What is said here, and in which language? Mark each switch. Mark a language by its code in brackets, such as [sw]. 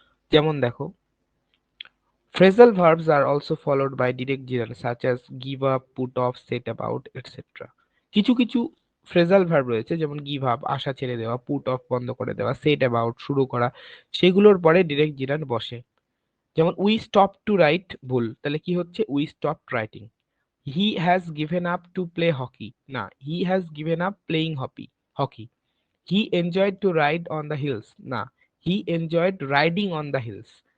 [bn] যেমন দেখো, [en] phrasal verbs are also followed by direct gerund such as give up, put off, set about, etc. [bn] কিছু কিছু phrasal verb রয়েছে, যেমন give up আশা ছেড়ে দেওয়া, put off বন্ধ করে দেওয়া, set about শুরু করা, সেগুলোর পরে direct gerund বসে। যেমন [en] we stopped to write, [bn] ভুল, তাহলে কি হচ্ছে? [en] we stopped writing। he has given up to play hockey, না, he has given up playing hockey। he enjoyed to ride on the hills, না, he enjoyed riding on the hills।